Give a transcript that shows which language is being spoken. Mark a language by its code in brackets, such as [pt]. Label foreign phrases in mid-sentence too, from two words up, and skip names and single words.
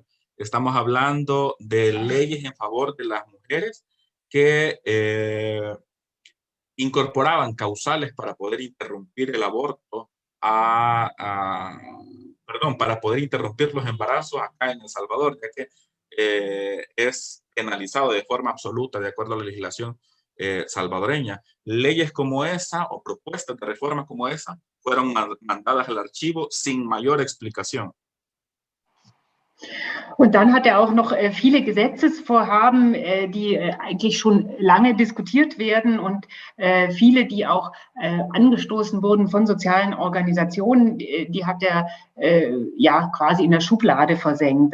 [es] Estamos hablando de leyes en favor de las mujeres que incorporaban causales para poder interrumpir el aborto, para poder interrumpir los embarazos acá en El Salvador, ya que es penalizado de forma absoluta de acuerdo a la legislación salvadoreña. Leyes como esa o propuestas de reforma como esa fueron mandadas al archivo sin mayor explicación. [de] Und dann hat er auch noch viele Gesetzesvorhaben, die eigentlich schon lange diskutiert werden und viele, die auch angestoßen wurden von sozialen Organisationen, die hat er quasi in der Schublade versenkt.